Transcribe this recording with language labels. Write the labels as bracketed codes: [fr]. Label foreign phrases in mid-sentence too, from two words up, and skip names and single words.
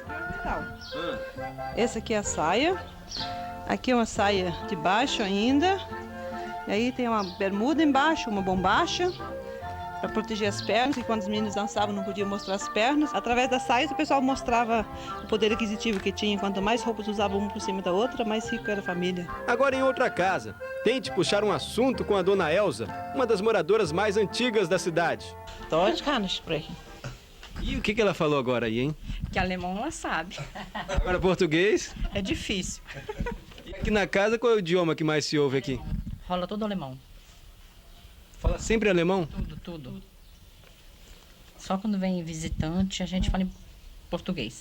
[pt] Essa aqui é a saia, aqui é uma saia de baixo ainda, e aí tem uma bermuda embaixo, uma bombacha, para proteger as pernas, e quando os meninos dançavam não podiam mostrar as pernas. Através das saias o pessoal mostrava o poder aquisitivo que tinha. Quanto mais roupas usavam uma por cima da outra, mais rico era a família. Agora em outra casa, tente puxar um assunto com a dona Elza, uma das moradoras mais antigas da cidade. [de] Deutsch kann ich sprechen. [pt] E o que ela falou agora aí, hein? Que alemão ela sabe. Agora português? É difícil. E aqui na casa, qual é o idioma que mais se ouve aqui? Rola todo alemão. Fala sempre alemão? Tudo. Só quando vem visitante a gente fala em português.